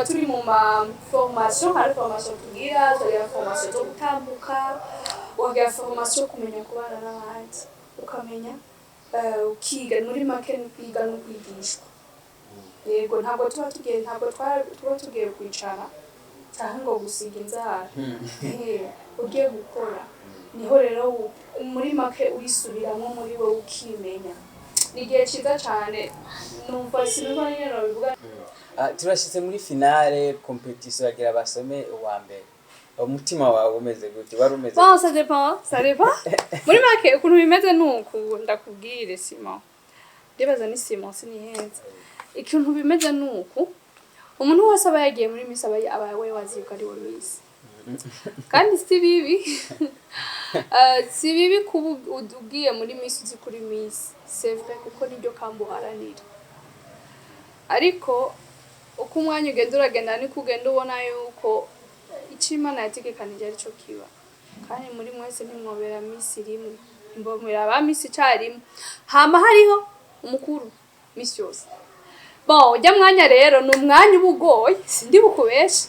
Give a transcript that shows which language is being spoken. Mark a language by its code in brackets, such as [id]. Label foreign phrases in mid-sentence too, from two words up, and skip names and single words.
[rw] turi mu formation hari formation tugira formation zo gutambuka ukagira formation yo kumenya kubana n'abandi ukamenya ukiga muri make ni kwiga no kwigishwa yego ntabwo tuba tugiye kwicara cyangwa ngo gusiga inzara ugiye gukora niho rero muri make uyisubiramo muri wowe ukimenya ni igihe cyiza cyane numva sinumva nyine bivuga turashyize muri finale competition yagira basome uwa mbere umutima wawe umeze gute wari umeze [fr] bon ça dépend [rw] muri make ukuntu bimeze nuko ndakubwire Simon ndibaza ni Simon sinihenze ikintu bimeze nuko umuntu wese aba yagiye muri Miss aba we waziko ari we Miss kandi si bibi kuba ugiye muri Miss uzi kuri Miss [fr] c'est vrai [rw] kuko nibyo kambuharanira ariko uko umwanya ugenda uragenda niko ugenda ubona yuko Imana yategekanije ari cyo kiba kandi muri mwese ntimwobera Miss rimwe imbomera ba Miss icyarimwe hama hariho umukuru Miss yose bon ujya mwanya rero ni umwanya ubugoye sindi bukubesha